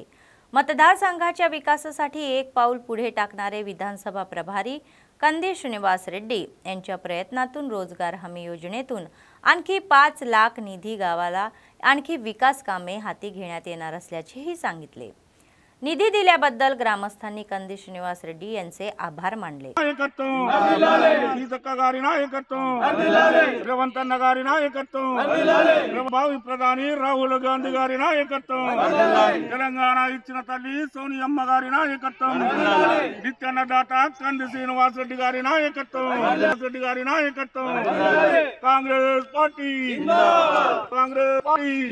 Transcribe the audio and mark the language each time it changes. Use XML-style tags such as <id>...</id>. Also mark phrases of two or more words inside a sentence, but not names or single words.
<mr>मतदारसंघाच्या विकासासाठी एक पाऊल पुढे टाकणारे विधानसभा प्रभारी कंदी श्रीनिवास रेड्डी यांच्या प्रयत्नातून रोजगार हमी योजनेतून आणखी 5 लाख निधी गावाला आणखी विकास कामे हाती घेण्यात येणार असल्याचेही सांगितले. निधी दिल्याबद्दल ग्रामस्थांनी कंदी श्रीनिवास रेड्डी यांचे आभार मानले.</mr> <te>సీతక్క గారి నాయకత్వం, రేవంతన్న గారి నాయకత్వం, భావి ప్రధాని రాహుల్ గాంధీ గారి నాయకత్వం, తెలంగాణ ఇచ్చిన తల్లి సోనియమ్మ గారి నాయకత్వం, నిత్యాన్నదాత కంది శ్రీనివాస్ రెడ్డి గారి నాయకత్వం, రెడ్డి గారి నాయకత్వం, కాంగ్రెస్ పార్టీ కాంగ్రెస్ పార్టీ</te>